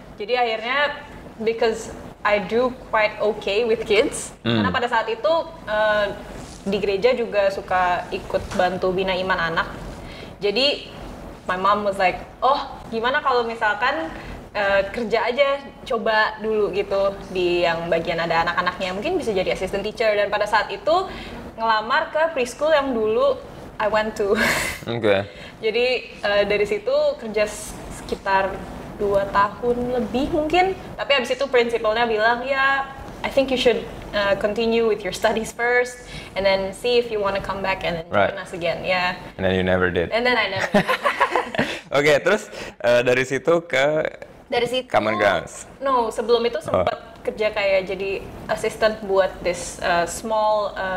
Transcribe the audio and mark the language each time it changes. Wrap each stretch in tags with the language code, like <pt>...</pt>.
<id>Jadi akhirnya</id> <en>because I do quite okay with kids.</en> <id>Karena pada saat itu di gereja juga suka ikut bantu bina iman anak. Jadi</id> <en>my mom was like,</en> <id>oh gimana kalau misalkan kerja aja coba dulu gitu di yang bagian ada anak-anaknya, mungkin bisa jadi</id> <en>assistant teacher.</en> <id>Dan pada saat itu ngelamar ke preschool yang dulu</id> <en>I went to.</en> <id>Oke. Jadi dari situ kerja sekitar 2 tahun lebih mungkin. Tapi abis itu prinsipalnya bilang ya,</id> <en>I think you should continue with your studies first, and then see if you want to come back and then join us again. Yeah. And then you never did. And then I never did.</en> <id>Oke, terus dari situ Common Grounds.</id> <en>No,</en> <id>sebelum itu sempat kerja kayak jadi assistant buat</id> <en>this small</en>